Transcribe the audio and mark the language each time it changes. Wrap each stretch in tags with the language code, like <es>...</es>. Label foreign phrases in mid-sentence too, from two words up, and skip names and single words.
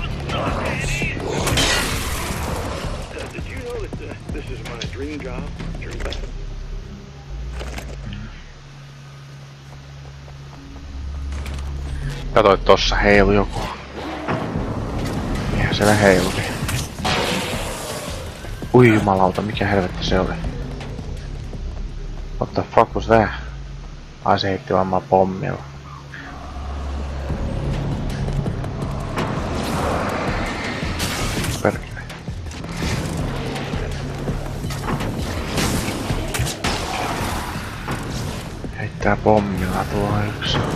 <fi>Katoit tossa heilu joku. Eihän siellä heilui. Ui jumalauta, mikä helvetti se oli?</fi> <en>What the fuck was that?</en> <fi>Ai se heitti varmaan pommilla. Perkele. Heittää pommilla tuo yksi.</fi>